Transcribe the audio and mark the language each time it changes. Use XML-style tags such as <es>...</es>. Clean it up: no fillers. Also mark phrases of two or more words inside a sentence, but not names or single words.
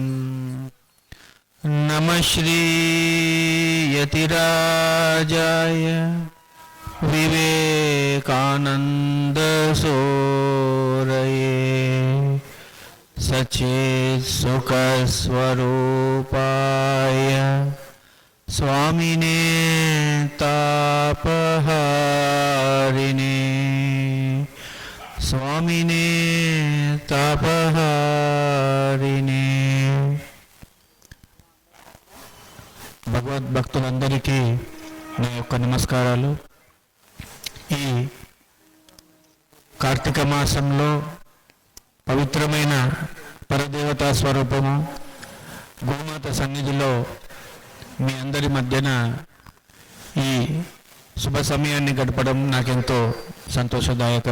<sa>नमः श्री यतिराजाय विवेकानंद सूरये सच्चित् सुख स्वरूपाय स्वामिने तापहारिणे स्वामिने तापहारिणे।</sa> <te>భగవద్భక్తులందరికీ నా యొక్క నమస్కారాలు. ఈ కార్తీక మాసంలో పవిత్రమైన పరదేవతా స్వరూపము గోమాత సన్నిధిలో మీ అందరి మధ్యన ఈ శుభ సమయాన్ని గడపడం నాకెంతో సంతోషదాయకం.</te>